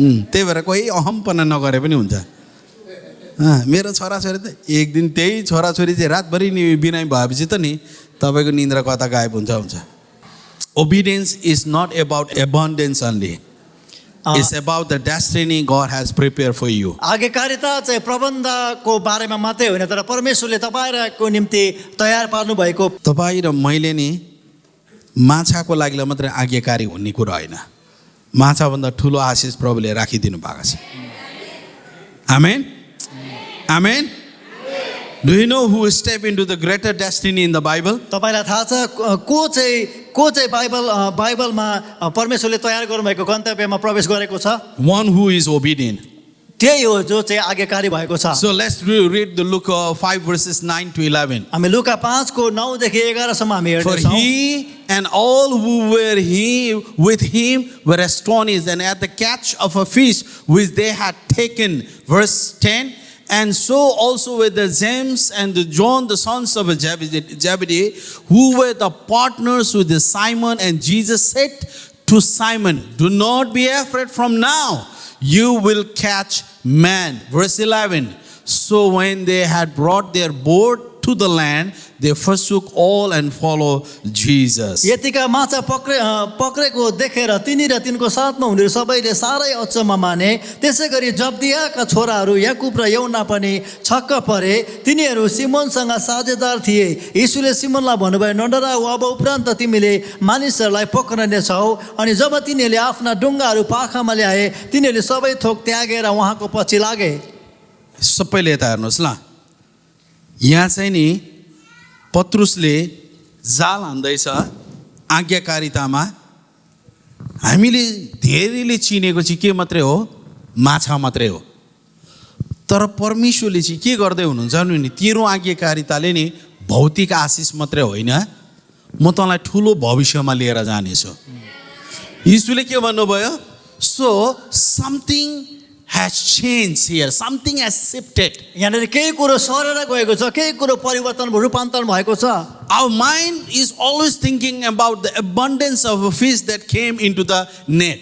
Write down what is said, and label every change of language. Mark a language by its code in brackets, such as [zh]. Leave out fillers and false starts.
[ne] त्यही भएर कोही अहमपना नगरे पनि हुन्छ। मेरो छोराछोरी त एक दिन त्यही छोराछोरी चाहिँ रातभरि नि बिनाइ भएपछि त नि तपाईँको निन्द्रा कता गायब हुन्छ। [en] Obedience is not about abundance only. It's about the destiny God has prepared for you. [ne] आज्ञाकारिता चाहिँ प्रबन्धको बारेमा मात्रै होइन तर परमेश्वरले तपाईहरुको निम्ति तयार पार्नु भएको। तपाईँ र मैले नि माछाको लागि मात्रै आज्ञाकारी हुने कुरा होइन। माछाभन्दा ठुलो आशिष प्रभुले राखिदिनु भएको छ। आमेन। आमेन। [en] Do you know who stepped into the greater destiny in the Bible? [ne] तपाईलाई थाहा छ को चाहिँ बाइबलमा परमेश्वरले तयार गर्नुभएको गन्तव्यमा प्रवेश गरेको छ? [en] One who is obedient. [ne] त्यही हो जो चाहिँ आज्ञाकारी भएको छ। [en] So let's read the Luke 5 verses 9 to 11. [ne] हामी लुका 5 को 9 देखि 11 सम्म हामी हेर्दै [en] For [ne] छौं। [en] he and all who were with him were astonished and at the catch of a fish which they had taken. Verse 10. And so also were the James and the John, the sons of Zebedee, who were the partners with the Simon. And Jesus said to Simon, do not be afraid, from now you will catch man. Verse 11. So when they had brought their boat to the land, they forsook all and followed Jesus. [ne] यतिका माछा पक्रेको देखेर तिनी र तिनको साथमा हुनेहरू सबैले सारै अचम्म माने। त्यसैगरी जब्दियाका छोराहरू याकुब र यौना पनि छक्क परे। तिनीहरू सिमोनसँग साझेदार थिए। यीशुले सिमोनलाई भन्नुभयो, नडराऊ, अब उपरान्त तिमीले मानिसहरूलाई पक्रने छौ। अनि जब तिनीहरूले आफ्ना डुङ्गाहरू पाखामा ल्याए तिनीहरूले सबै थोक त्यागेर उहाँको पछि लागे। सबैले यता हेर्नुहोस् ल। यहाँ चाहिँ नि पत्रुसले जाल हान्दैछ आज्ञाकारितामा। हामीले धेरैले चिनेको चाहिँ के मात्रै हो? माछा मात्रै हो। तर परमेश्वरले चाहिँ के गर्दै हुनुहुन्छ नि, तेरो आज्ञाकारिताले नि भौतिक आशिष मात्रै होइन, म तँलाई ठुलो भविष्यमा लिएर जानेछु। यीशुले के भन्नुभयो? [en] So something has changed here. Something has shifted. [ne] यहाँनिर केही कुरो सरेर गएको छ, केही कुरो परिवर्तन रूपान्तरण भएको छ। [en] Our mind is always thinking about the abundance of a fish that came into the net.